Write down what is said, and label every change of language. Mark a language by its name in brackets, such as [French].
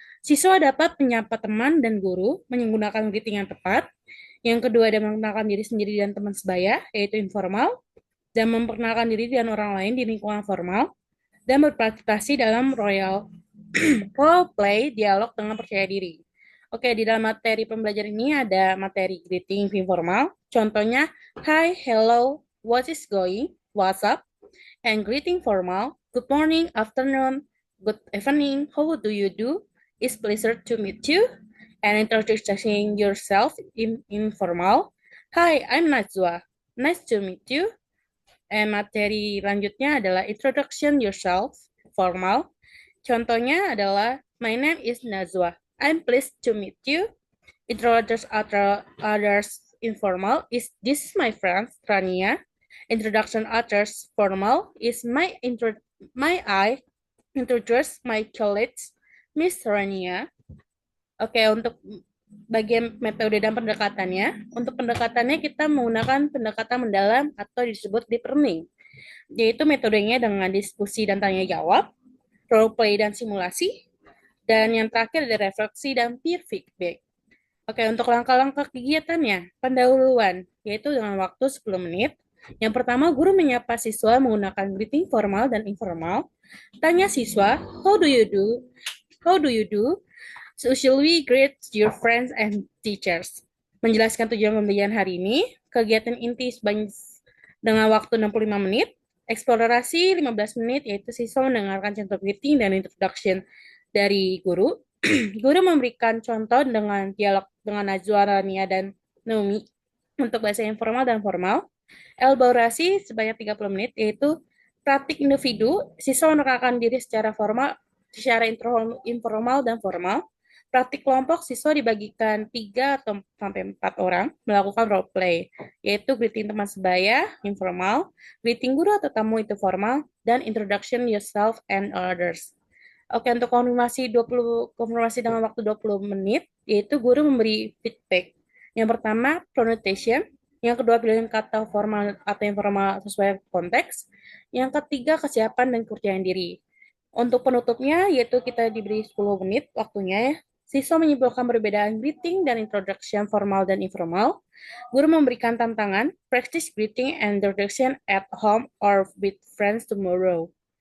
[Indonesian] Siswa dapat menyapa teman dan guru menggunakan greeting yang tepat. Yang kedua ada mengenalkan diri sendiri dan teman sebaya, yaitu informal, dan memperkenalkan diri dan orang lain di lingkungan formal, dan berpartisipasi dalam role play dialog dengan percaya diri. Oke, di dalam materi pembelajaran ini ada materi greeting informal. Contohnya, [English] hi, hello, what is going, what's up, and greeting formal. Good morning, afternoon, good evening, how do you do? It's pleasure to meet you. And introducing yourself in informal. Hi, I'm Najwa. Nice to meet you. And [Indonesian] materi lanjutnya adalah [English] introduction yourself, formal. [Indonesian] Contohnya adalah [English] my name is Najwa. I'm pleased to meet you. Introduce others informal is this is my friend Rania. Introduction others formal is my I introduce my colleagues Miss Rania. [Indonesian] Oke, untuk bagian metode dan pendekatannya, untuk pendekatannya kita menggunakan pendekatan mendalam atau disebut deep learning, yaitu metodenya dengan diskusi dan tanya jawab, role play dan simulasi, dan yang terakhir ada refleksi dan peer feedback. Oke, untuk langkah-langkah kegiatannya, pendahuluan, yaitu dengan waktu 10 menit. Yang pertama, guru menyapa siswa menggunakan greeting formal dan informal. Tanya siswa, [English] how do you do? How do you do? So, shall we greet your friends and teachers? [Indonesian] Menjelaskan tujuan pembelajaran hari ini, kegiatan inti sebanyak dengan waktu 65 menit, eksplorasi 15 menit, yaitu siswa mendengarkan contoh greeting dan introduction dari guru. Guru memberikan contoh dengan dialog dengan Najwa, Rania, dan Naomi untuk bahasa informal dan formal. Elaborasi sebanyak 30 menit, yaitu praktik individu, siswa menerangkan diri secara formal, secara informal dan formal. Praktik kelompok, siswa dibagikan 3 atau sampai 4 orang melakukan role play, yaitu greeting teman sebaya, informal, greeting guru atau tamu itu formal, dan introduction yourself and others. Oke, untuk konfirmasi dengan waktu 20 menit, yaitu guru memberi feedback. Yang pertama, pronunciation. Yang kedua, pilihan kata formal atau informal sesuai konteks. Yang ketiga, kesiapan dan kepercayaan diri. Untuk penutupnya, yaitu kita diberi 10 menit waktunya ya. Siswa menyimpulkan perbedaan greeting dan introduction formal dan informal. Guru memberikan tantangan, [English] practice greeting and introduction at home or with friends tomorrow.